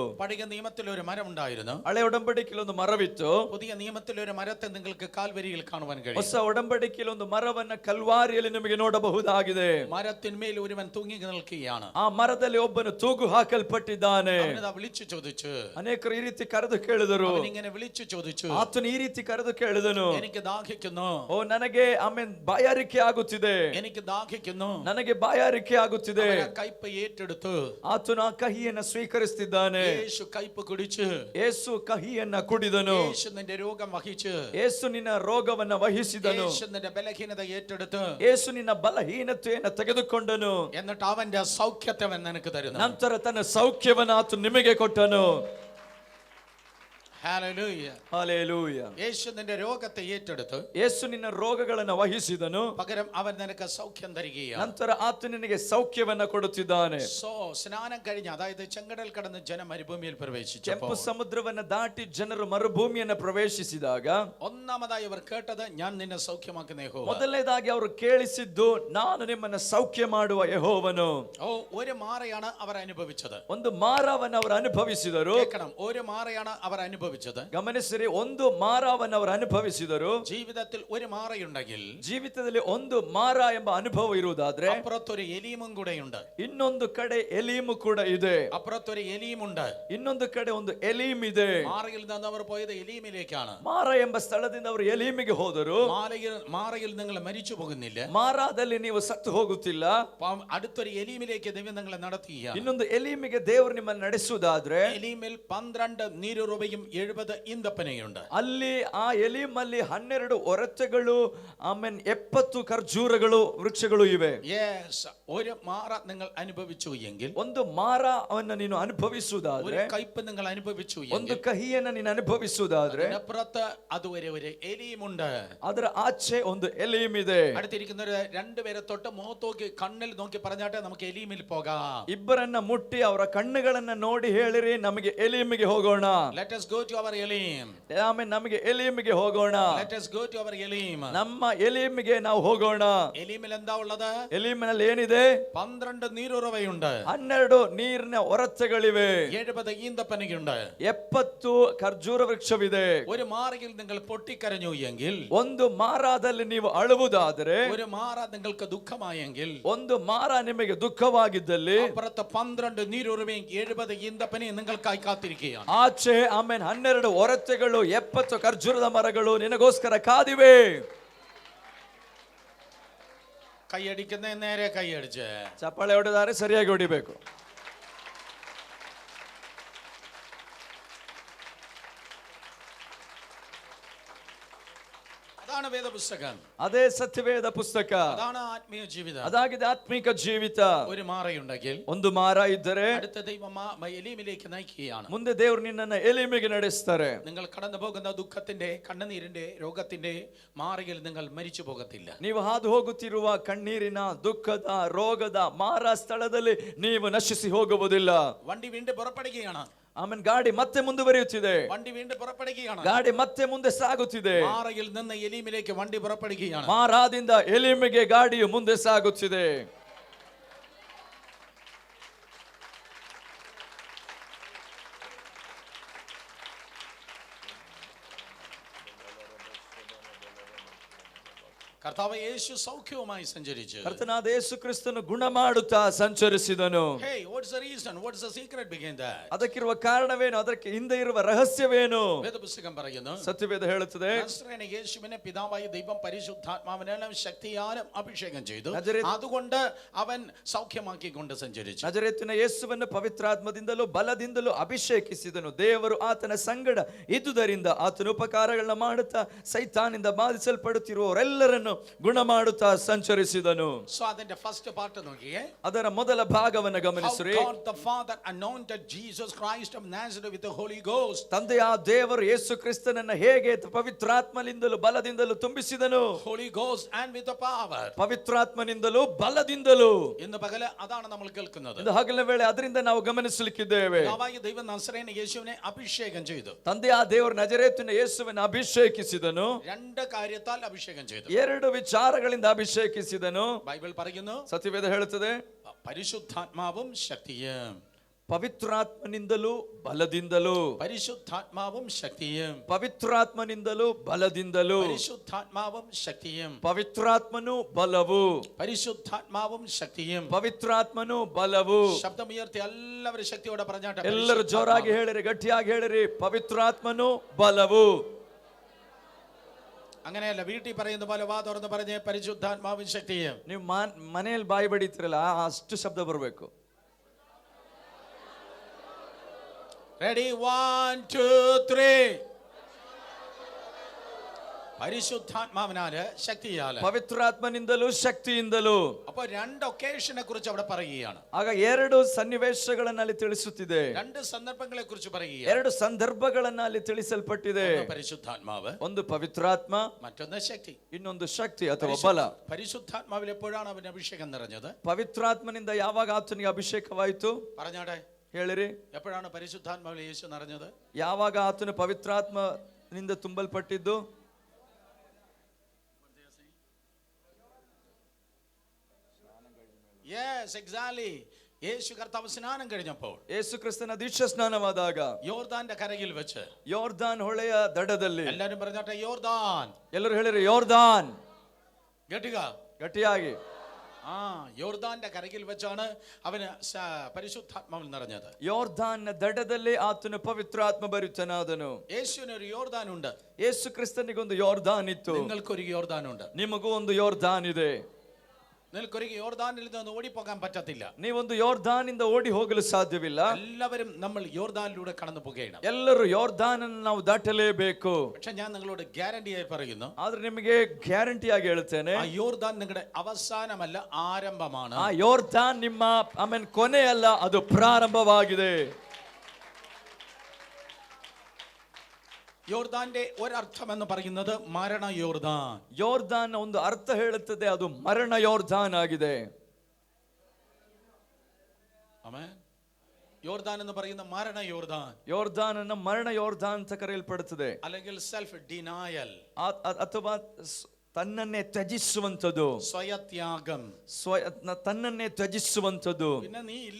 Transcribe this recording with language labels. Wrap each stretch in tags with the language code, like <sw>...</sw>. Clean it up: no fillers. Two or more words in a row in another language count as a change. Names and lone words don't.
<ml>പഴയ നിയമത്തിൽ ഒരു മരം ഉണ്ടായിരുന്നു.</ml> <kn>ಹಳೆ ಒಡಂಬಡಿಕೆಯಲ್ಲಿ ಒಂದು ಮರವಿತ್ತು.</kn> <ml>പുതിയ നിയമത്തിൽ ഒരു മരത്തെ നിങ്ങൾക്ക് കാൽവരിയിൽ കാണുവാൻ കഴിയും.</ml> <kn>ಹೊಸ ಒಡಂಬಡಿಕೆಯಲ್ಲಿ ಒಂದು ಮರವನ್ನ ಕಲ್ವಾರಿಯಲ್ಲಿ ನಿಮಗೆ ನೋಡಬಹುದಾಗಿದೆ.</kn> <ml>മരത്തിന്മേൽ ഒരുവൻ തൂങ്ങി നിൽക്കുകയാണ്.</ml> <kn>ಆ ಮರದಲ್ಲಿ ಒಬ್ಬನು ತೂಗು ಹಾಕಲ್ಪಟ್ಟಿದ್ದಾನೆ.</kn> <ml>അവനിതാ വിളിച്ചു ചോദിച്ചു.</ml> <kn>ಅನೇಕರು ಈ ರೀತಿ ಕರೆದು ಕೇಳಿದರು.</kn> <ml>ഇങ്ങനെ വിളിച്ചു ചോദിച്ചു.</ml> <kn>ಆತನು ಈ ರೀತಿ ಕರೆದು ಕೇಳಿದನು,</kn> <ml>എനിക്ക് ദാഹിക്കുന്നു.</ml> <kn>ಓ ನನಗೆ ಬಾಯಾರಿಕೆ ಆಗುತ್ತಿದೆ.</kn> <ml>എനിക്ക് ദാഹിക്കുന്നു.</ml> <kn>ನನಗೆ ಬಾಯಾರಿಕೆ ಆಗುತ್ತಿದೆ.</kn> <ml>കയ്പ് ഏറ്റെടുത്തു.</ml> <kn>ಆತನು ಆ ಕಹಿಯನ್ನ ಸ್ವೀಕರಿಸುತ್ತಿದ್ದಾನೆ.</kn> <ml>യേശു കയ്പ് കുടിച്ചു.</ml> <kn>ಯೇಸು ಕಹಿಯನ್ನ ಕುಡಿದನು.</kn> <ml>യേശു നിന്റെ രോഗം വഹിച്ചു.</ml> <kn>ಯೇಸು ನಿನ್ನ ರೋಗವನ್ನ ವಹಿಸಿದನು.</kn> <ml>യേശു നിന്റെ ബലഹീനത ഏറ്റെടുത്തു.</ml> <kn>ಯೇಸು ನಿನ್ನ ಬಲಹೀನತೆಯನ್ನು ತೆಗೆದುಕೊಂಡನು.</kn> <ml>എന്നിട്ട് അവന്റെ സൗഖ്യത്തെ അവൻ നിനക്ക് തരുന്നു.</ml> <kn>ನಂತರ ತನ್ನ ಸೌಖ್ಯವನ್ನು ಆತನು ನಿಮಗೆ ಕೊಟ್ಟನು.</kn> <ml>ഹല്ലേലൂയ. ഹല്ലേലൂയ. യേശു നിന്റെ രോഗത്തെ ഏറ്റെടുത്തു.</ml> <kn>ಯೇಸು ನಿನ್ನ ರೋಗಗಳನ್ನು ವಹಿಸಿದನು.</kn> <ml>പകരം അവൻ നിനക്ക് സൗഖ്യം തരികയാണ്.</ml> <kn>ನಂತರ ಆತ ನಿನಗೆ ಸೌಖ್ಯವನ್ನ ಕೊಡುತ್ತಿದ್ದಾನೆ.</kn> <ml>സ്നാനം കഴിഞ്ഞ്, അതായത് ചെങ്കടൽ കടന്ന് ജനം മരുഭൂമിയിൽ പ്രവേശിച്ചു.</ml> <kn>ಕೆಂಪು ಸಮುದ್ರವನ್ನ ದಾಟಿ ಜನರು ಮರುಭೂಮಿಯನ್ನು ಪ್ರವೇಶಿಸಿದಾಗ</kn> <ml>ഒന്നാമതായി അവർ കേട്ടത്, ഞാൻ നിന്നെ സൗഖ്യമാക്കുന്ന യഹോവ.</ml> <kn>ಮೊದಲನೇದಾಗಿ ಅವರು ಕೇಳಿಸಿದ್ದು, ನಾನು ನಿಮ್ಮನ್ನ ಸೌಖ್ಯ ಮಾಡುವ ಯೆಹೋವನು.</kn> <ml>ഓ, ഒരു മാറയാണ് അവർ അനുഭവിച്ചത്.</ml> <kn>ಒಂದು ಮಾರವನ್ನು ಅವರು ಅನುಭವಿಸಿದರು.</kn> <ml>കേൾക്കണം, ഒരു മാറയാണ് അവർ അനുഭവിച്ചത്.</ml> <kn>ಗಮನಿಸಿರಿ, ಒಂದು ಮಾರವನ್ನು ಅವರು ಅನುಭವಿಸಿದರು.</kn> <ml>ജീവിതത്തിൽ ഒരു മാറയുണ്ടെങ്കിൽ,</ml> <kn>ಜೀವಿತದಲ್ಲಿ ಒಂದು ಮಾರ ಎಂಬ ಅನುಭವ ಇರುವುದಾದ್ರೆ,</kn> <ml>അപ്പുറത്തൊരു എലീമും കൂടെയുണ്ട്.</ml> <kn>ಇನ್ನೊಂದು ಕಡೆ ಎಲೀಮು ಕೂಡ ಇದೆ.</kn> <ml>അപ്പുറത്തൊരു എലീമുണ്ട്.</ml> <kn>ಇನ್ನೊಂದು ಕಡೆ ಒಂದು ಎಲೀಮ್ ಇದೆ.</kn> <ml>മാറയിൽ നിന്ന് അവർ പോയത് എലീമിലേക്കാണ്.</ml> <kn>ಮಾರ ಎಂಬ ಸ್ಥಳದಿಂದ ಅವರು ಎಲೀಮಿಗೆ ಹೋದರು.</kn> <ml>മാറയിൽ നിങ്ങൾ മരിച്ചു പോകുന്നില്ല.</ml> <kn>ಮಾರಾದಲ್ಲಿ ನೀವು ಸತ್ತು ಹೋಗುತ್ತಿಲ್ಲ.</kn> <ml>അടുത്തൊരു എലീമിലേക്ക് ദൈവം നിങ്ങളെ നടത്തുകയാണ്.</ml> <kn>ಇನ್ನೊಂದು ಎಲೀಮಿಗೆ ದೇವರು ನಿಮ್ಮನ್ನು ನಡೆಸುವುದಾದ್ರೆ,</kn> <ml>എലീമിൽ 12 നീരുറവയും 70 ഈന്തപ്പനയുണ്ട്.</ml> <kn>ಅಲ್ಲಿ ಆ ಎಲೀಮಲ್ಲಿ 12 ಒರತೆಗಳು, ಆಮೇಲೆ 70 ಖರ್ಜೂರಗಳು ವೃಕ್ಷಗಳು ಇವೆ.</kn> <ml>ഒരു മാറ നിങ്ങൾ അനുഭവിച്ചു എങ്കിൽ,</ml> <kn>ಒಂದು ಮಾರವನ್ನು ನೀನು ಅನುಭವಿಸುವುದಾದ್ರೆ,</kn> <ml>കയ്പ് നിങ്ങൾ അനുഭവിച്ചു,</ml> <kn>ಒಂದು ಕಹಿಯನ್ನು ನೀನು ಅನುಭವಿಸುವುದಾದ್ರೆ,</kn> <ml>അതിനപ്പുറത്ത് അതുവരെ ഒരു എലീമുണ്ട്.</ml> <kn>ಅದರ ಆಚೆ ಒಂದು ಎಲೀಮ್ ಇದೆ.</kn> <ml>അടുത്തിരിക്കുന്നവര് രണ്ടുപേരെ തൊട്ട് മുഖത്തോക്കി കണ്ണിൽ നോക്കി പറഞ്ഞാട്ടെ, നമുക്ക് എലീമിൽ പോകാം.</ml> <kn>ಇಬ್ಬರನ್ನ ಮುಟ್ಟಿ ಅವರ ಕಣ್ಣುಗಳನ್ನ ನೋಡಿ ಹೇಳಿರಿ, ನಮಗೆ ಎಲೀಮಿಗೆ ಹೋಗೋಣ.</kn> <en>Let us go to our Elim.</en> <kn>ಆಮೇಲೆ ನಮಗೆ ಎಲೀಮಿಗೆ ಹೋಗೋಣ.</kn> <en>Let us go to our Elim.</en> <kn>ನಮ್ಮ ಎಲೀಮಿಗೆ ನಾವು ಹೋಗೋಣ.</kn> <ml>എലീമിൽ എന്താ ഉള്ളത്?</ml> <kn>ಎಲೀಮಿನಲ್ಲಿ ಏನಿದೆ?</kn> <ml>12 നീരുറവയുണ്ട്.</ml> <kn>12 ನೀರಿನ ಒರತೆಗಳಿವೆ.</kn> <ml>70 ഈന്തപ്പനയുണ്ട്.</ml> <kn>70 ಖರ್ಜೂರ ವೃಕ್ಷವಿದೆ.</kn> <ml>ഒരു മാറയിൽ നിങ്ങൾ പൊട്ടിക്കരഞ്ഞു എങ്കിൽ,</ml> <kn>ಒಂದು ಮಾರಾದಲ್ಲಿ ನೀವು ಅಳುವುದಾದರೆ,</kn> <ml>ഒരു മാറ നിങ്ങൾക്ക് ദുഃഖമായെങ്കിൽ,</ml> <kn>ಒಂದು ಮಾರ ನಿಮಗೆ ದುಃಖವಾಗಿದ್ದಲ್ಲಿ,</kn> <ml>അപ്പുറത്തെ 12 നീരുറവയും 70 ഈന്തപ്പനയും നിങ്ങൾക്കായി കാത്തിരിക്കുകയാണ്.</ml> <kn>ಆಚೆ ಆಮೇಲೆ 12 ಒರತೆಗಳು 70 ಖರ್ಜೂರದ ಮರಗಳು ನಿನಗೋಸ್ಕರ ಕಾದಿವೆ.</kn> <ml>കൈയടിക്കുന്ന നേരെ കൈയടിച്ച്</ml> <kn>ಚಪ್ಪಾಳೆ ಹೊಡೆದಾರೆ ಸರಿಯಾಗಿ ಹೊಡಿಬೇಕು.</kn> <ml>അതാണ് വേദപുസ്തകം.</ml> <kn>ಅದೇ ಸತ್ಯವೇದ ಪುಸ್ತಕ.</kn> <ml>അതാണ് ആത്മീയ ജീവിതം.</ml> <kn>ಅದಾಗಿದೆ ಆತ್ಮಿಕ ಜೀವಿತ.</kn> <ml>ഒരു മാറയുണ്ടെങ്കിൽ,</ml> <kn>ಒಂದು ಮಾರ ಇದ್ದರೆ,</kn> <ml>അടുത്ത ദൈവം എലീമിലേക്ക് നയിക്കുകയാണ്.</ml> <kn>ಮುಂದೆ ದೇವರು ನಿನ್ನನ್ನು ಎಲೀಮಿಗೆ ನಡೆಸ್ತಾರೆ.</kn> <ml>നിങ്ങൾ കടന്നു പോകുന്ന ദുഃഖത്തിന്റെ, കണ്ണുനീരിന്റെ, രോഗത്തിന്റെ മാറയിൽ നിങ്ങൾ മരിച്ചു പോകത്തില്ല.</ml> <kn>ನೀವು ಹಾದು ಹೋಗುತ್ತಿರುವ ಕಣ್ಣೀರಿನ, ದುಃಖದ, ರೋಗದ ಮಾರ ಸ್ಥಳದಲ್ಲಿ ನೀವು ನಶಿಸಿ ಹೋಗುವುದಿಲ್ಲ.</kn> <ml>വണ്ടി വീണ്ടും പുറപ്പെടുകയാണ്.</ml> <kn>ಆಮೇಲೆ ಗಾಡಿ ಮತ್ತೆ ಮುಂದುವರಿಯುತ್ತಿದೆ.</kn> <ml>വണ്ടി വീണ്ടും പുറപ്പെടുകയാണ്.</ml> <kn>ಗಾಡಿ ಮತ್ತೆ ಮುಂದೆ ಸಾಗುತ್ತಿದೆ.</kn> <ml>മാറയിൽ നിന്ന് എലീമിലേക്ക് വണ്ടി പുറപ്പെടുകയാണ്.</ml> <kn>ಮಾರಾದಿಂದ ಎಲೀಮಿಗೆ ಗಾಡಿಯು ಮುಂದೆ ಸಾಗುತ್ತಿದೆ.</kn> <ml>കർത്താവ് യേശു സൗഖ്യവുമായി സഞ്ചരിച്ചു.</ml> <kn>ಕರ್ತನಾದ ಯೇಸು ಕ್ರಿಸ್ತನು ಗುಣ ಮಾಡುತ್ತಾ ಸಂಚರಿಸಿದನು.</kn> <en>Hey, what's the reason? What's the secret behind that?</en> <kn>ಅದಕ್ಕಿರುವ ಕಾರಣವೇನು? ಅದಕ್ಕೆ ಹಿಂದೆ ಇರುವ ರಹಸ್ಯವೇನು?</kn> <ml>വേദപുസ്തകം പറയുന്നു,</ml> <kn>ಸತ್ಯವೇದ ಹೇಳುತ್ತದೆ,</kn> <ml>നസ്രയനായ യേശുവിനെ പിതാവായ ദൈവം പരിശുദ്ധാത്മാവിനാലും ശക്തിയാലും അഭിഷേകം ചെയ്തു. നസറേത്ത് അതുകൊണ്ട് അവൻ സൗഖ്യമാക്കിക്കൊണ്ട് സഞ്ചരിച്ചു.</ml> <kn>ನಜರೇತಿನ ಯೇಸುವನ್ನು ಪವಿತ್ರಾತ್ಮದಿಂದಲೂ ಬಲದಿಂದಲೂ ಅಭಿಷೇಕಿಸಿದನು. ದೇವರು ಆತನ ಸಂಗಡ ಇದ್ದುದರಿಂದ ಆತನ ಉಪಕಾರಗಳನ್ನ ಮಾಡುತ್ತಾ ಸೈತಾನಿಂದ ಬಾಧಿಸಲ್ಪಡುತ್ತಿರುವವರೆಲ್ಲರನ್ನು ಗುಣ ಮಾಡುತ್ತಾ ಸಂಚರಿಸಿದನು.</kn> <ml>So അതിന്റെ</ml> <en>first part</en> <ml>നോക്കിയേ.</ml> <kn>ಅದರ ಮೊದಲ ಭಾಗವನ್ನು ಗಮನಿಸಿರಿ.</kn> <en>How God the Father anointed Jesus Christ of Nazareth with the Holy Ghost.</en> <kn>ತಂದೆಯ ದೇವರು ಯೇಸು ಕ್ರಿಸ್ತನನ್ನು ಹೇಗೆ ಪವಿತ್ರಾತ್ಮನಿಂದಲೂ ಬಲದಿಂದಲೂ ತುಂಬಿಸಿದನು.</kn> <en>Holy Ghost and with the power.</en> <kn>ಪವಿತ್ರಾತ್ಮನಿಂದಲೂ ಬಲದಿಂದಲೂ.</kn> <ml>ഇന്ന് പകല് അതാണ് നമ്മൾ കേൾക്കുന്നത്.</ml> <kn>ಇಂದು ಹಗಲಿನ ವೇಳೆ ಅದರಿಂದ ನಾವು ಗಮನಿಸಲಿಕ್ಕಿದ್ದೇವೆ.</kn> <ml>പിതാവായ ദൈവം നസ്രയനായ യേശുവിനെ അഭിഷേകം ചെയ്തു.</ml> <kn>ತಂದೆಯ ದೇವರು ನಜರೇತಿನ ಯೇಸುವನ್ನು ಅಭಿಷೇಕಿಸಿದನು.</kn> <ml>രണ്ട് കാര്യത്താൽ അഭിഷേകം ചെയ്തു.</ml> <kn>ಎರಡು ವಿಚಾರಗಳಿಂದ ಅಭಿಷೇಕಿಸಿದನು.</kn> <ml>ബൈബിൾ പറയുന്നു,</ml> <kn>ಸತ್ಯವೇದ ಹೇಳುತ್ತದೆ,</kn> <ml>പരിശുദ്ധാത്മാവും ശക്തിയും.</ml> <kn>ಪವಿತ್ರಾತ್ಮನಿಂದಲೂ ಬಲದಿಂದಲೂ.</kn> <ml>പരിശുദ്ധാത്മാവും ശക്തിയും.</ml> <kn>ಪವಿತ್ರಾತ್ಮನಿಂದಲೂ ಬಲದಿಂದಲೂ.</kn> <ml>പരിശുദ്ധാത്മാവും ശക്തിയും.</ml> <kn>ಪವಿತ್ರಾತ್ಮನು ಬಲವು.</kn> <ml>പരിശുദ്ധാത്മാവും ശക്തിയും.</ml> <kn>ಪವಿತ್ರಾತ್ಮನು ಬಲವು.</kn> <ml>ശബ്ദമുയർത്തി എല്ലാവരും ശക്തിയോടെ പറഞ്ഞാട്ടെ.</ml> <kn>ಎಲ್ಲರೂ ಜೋರಾಗಿ ಹೇಳಿರಿ, ಗಟ್ಟಿಯಾಗಿ ಹೇಳಿರಿ, ಪವಿತ್ರಾತ್ಮನು ಬಲವು.</kn> <ml>അങ്ങനെയല്ല, വീട്ടിൽ പറയുന്ന പോലെ വാ തുറന്ന് പറഞ്ഞ് പരിശുദ്ധാത്മാവും ശക്തിയും.</ml> <kn>ನೀವು ಮನೆಯಲ್ಲಿ ಬಾಯಿ ಬಡಿತೀರಲ್ಲ, ಅಷ್ಟು ಶಬ್ದ ಬರಬೇಕು.</kn> <ml>റെഡി, 1 2 3. പരിശുദ്ധാത്മാവിനാല് ശക്തിയാല്.</ml> <kn>ಪವಿತ್ರಾತ್ಮನಿಂದಲೂ ಶಕ್ತಿಯಿಂದಲೂ.</kn> <ml>അപ്പൊ രണ്ട് ഒക്കേഷനെ കുറിച്ച് അവിടെ പറയുകയാണ്.</ml> <kn>ಆಗ ಎರಡು ಸನ್ನಿವೇಶಗಳನ್ನ ಅಲ್ಲಿ ತಿಳಿಸುತ್ತಿದೆ.</kn> <ml>രണ്ട് സന്ദർഭങ്ങളെ കുറിച്ച് പറയുകയാണ്.</ml> <kn>ಎರಡು ಸಂದರ್ಭಗಳನ್ನ ಅಲ್ಲಿ ತಿಳಿಸಲ್ಪಟ್ಟಿದೆ.</kn> <ml>പരിശുദ്ധാത്മാവ്,</ml> <kn>ಒಂದು ಪವಿತ್ರಾತ್ಮ,</kn> <ml>മറ്റൊന്ന് ശക്തി.</ml> <kn>ಇನ್ನೊಂದು ಶಕ್ತಿ ಅಥವಾ ಬಲ.</kn> <ml>പരിശുദ്ധാത്മാവിൽ എപ്പോഴാണ് അവന് അഭിഷേകം നിറഞ്ഞത്?</ml> <kn>ಪವಿತ್ರಾತ್ಮನಿಂದ ಯಾವಾಗ ಆತನಿಗೆ ಅಭಿಷೇಕವಾಯಿತು?</kn> <ml>പറഞ്ഞാടെ,</ml> <kn>ಹೇಳಿರಿ,</kn> <ml>എപ്പോഴാണ് പരിശുദ്ധാത്മാവിൽ യേശു നിറഞ്ഞത്?</ml> <kn>ಯಾವಾಗ ಆತನು ಪವಿತ್ರಾತ್ಮನಿಂದ ತುಂಬಲ್ಪಟ್ಟಿದ್ದು?</kn> <en>Yes, exactly.</en> <ml>യേശു കർത്താവ് സ്നാനം കഴിഞ്ഞപ്പോൾ,</ml> <kn>ಯೇಸು ಕ್ರಿಸ್ತನ ದೀಕ್ಷಾ ಸ್ನಾನವಾದಾಗ,</kn> <ml>യോർദാന്റെ ಕರಗಿಲ್ വെച്ച്,</ml> <kn>ಯೋರ್ದಾನ್ ಹೊಳೆಯ ದಡದಲ್ಲಿ,</kn> <ml>എല്ലാരും പറഞ്ഞാട്ടെ യോർദാൻ.</ml> <kn>ಎಲ್ಲರೂ ಹೇಳಿರಿ ಯೋರ್ದಾನ್. ഗട്ടിക ಗಟ್ಟಿಯಾಗಿ.</kn> <ml>യോർദാന്റെ കരകിൽ വെച്ചാണ് അവന് പരിശുദ്ധാത്മാവിൽ നിറഞ്ഞത്.</ml> <kn>ಯೋರ್ದಾನ್ ದಡದಲ್ಲಿ ಆತನು ಪವಿತ್ರಾತ್ಮ ಭರಿತನಾದನು.</kn> <ml>യേശുവിന് ഒരു യോർദാൻ ഉണ്ട്.</ml> <kn>ಯೇಸು ಕ್ರಿಸ್ತನಿಗೊಂದು ಯೋರ್ದಾನ್ ಇತ್ತು.</kn> <ml>നിങ്ങൾക്കൊരു യോർദാൻ ഉണ്ട്.</ml> <kn>ನಿಮಗೂ ಒಂದು ಯೋರ್ದಾನ್ ಇದೆ.</kn> <ml>നിങ്ങൾക്കൊരു യോർദാനിൽ നിന്ന് ഓടിപ്പോകാൻ പറ്റത്തില്ല.</ml> <kn>ನೀವೊಂದು ಯೋರ್ದಾನಿಂದ ಓಡಿ ಹೋಗಲು ಸಾಧ್ಯವಿಲ್ಲ.</kn> <ml>എല്ലാവരും നമ്മൾ യോർദാനിലൂടെ കടന്നു പോകണം.</ml> <kn>ಎಲ್ಲರೂ ಯೋರ್ದಾನನ್ನು ನಾವು ದಾಟಲೇಬೇಕು.</kn> <ml>പക്ഷെ ഞാൻ നിങ്ങളോട് ഗ്യാരണ്ടിയായി പറയുന്നു,</ml> <kn>ಆದ್ರೆ ನಿಮಗೆ ಗ್ಯಾರಂಟಿಯಾಗಿ ಹೇಳ್ತೇನೆ,</kn> <ml>ആ യോർദാൻ നിങ്ങളുടെ അവസാനമല്ല, ആരംഭമാണ്.</ml> <kn>ಆ ಯೋರ್ದಾನ್ ನಿಮ್ಮ ಕೊನೆಯಲ್ಲ, ಅದು ಪ್ರಾರಂಭವಾಗಿದೆ.</kn> <ml>യോർദാന്റെ ഒരർത്ഥം എന്ന് പറയുന്നത് മരണ യോർദാൻ.</ml> <kn>ಯೋರ್ದಾನ್ ಒಂದು ಅರ್ಥ ಹೇಳುತ್ತದೆ, ಅದು ಮರಣ ಯೋರ್ದಾನ್ ಆಗಿದೆ.</kn> <ml>ആമേൻ. യോർദാൻ എന്ന് പറയുന്ന മരണ യോർദാൻ,</ml> <kn>ಯೋರ್ದಾನ್ ಅನ್ನ ಮರಣ ಯೋರ್ದಾನ್ ಅಂತ ಕರೆಯಲ್ಪಡುತ್ತದೆ,</kn> <ml>അല്ലെങ്കിൽ</ml> <en>self denial,</en> <kn>ಅಥವಾ ತನ್ನನ್ನೇ ತ್ಯಜಿಸುವಂಥದ್ದು,</kn> <ml>സ്വയത്യാഗം.</ml> <kn>ತನ್ನನ್ನೇ ತ್ಯಜಿಸುವಂಥದ್ದು.</kn> <ml>പിന്നെ നീ ഇല്ല,</ml>